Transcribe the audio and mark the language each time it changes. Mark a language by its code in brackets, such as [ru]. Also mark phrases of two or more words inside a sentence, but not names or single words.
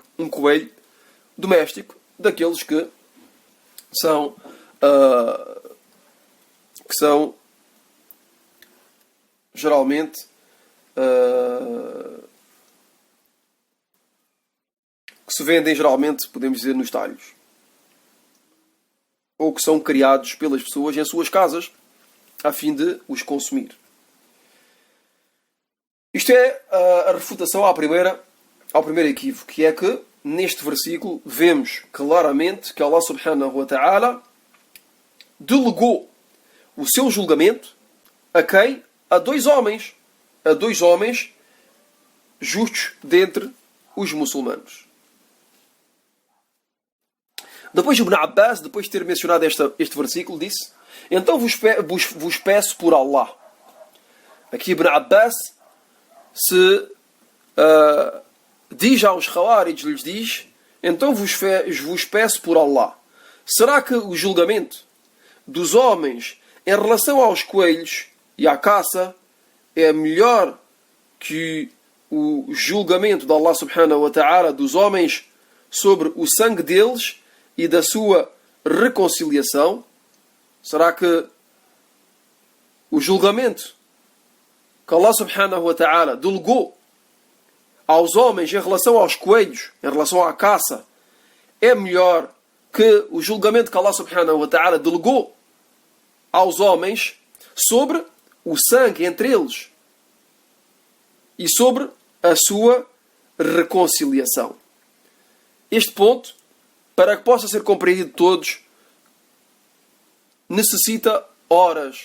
[pt] Um coelho doméstico daqueles que são geralmente que se vendem geralmente, podemos dizer, nos talhos, ou que são criados pelas pessoas em suas casas a fim de os consumir. Isto é a refutação ao primeiro equívoco, que é que neste versículo vemos claramente que [ar] الله سبحانه وتعالى [pt] delegou o seu julgamento a quem? A dois homens justos dentre os muçulmanos. Depois Ibn Abbas, depois de ter mencionado este versículo, disse: então vos peço por Allah. Aqui Ibn Abbas se diz aos Khawarij, lhes diz: então vos peço por Allah. Será que o julgamento dos homens em relação aos coelhos e à caça é melhor que o julgamento de [ar] الله سبحانه وتعالى [pt] dos homens sobre o sangue deles e da sua reconciliação? Será que o julgamento que [ar] الله سبحانه وتعالى [pt] delegou aos homens em relação aos coelhos, em relação à caça, é melhor que o julgamento que [ar] الله سبحانه وتعالى [pt] delegou aos homens sobre o sangue entre eles e sobre a sua reconciliação? Este ponto, para que possa ser compreendido de todos, necessita horas.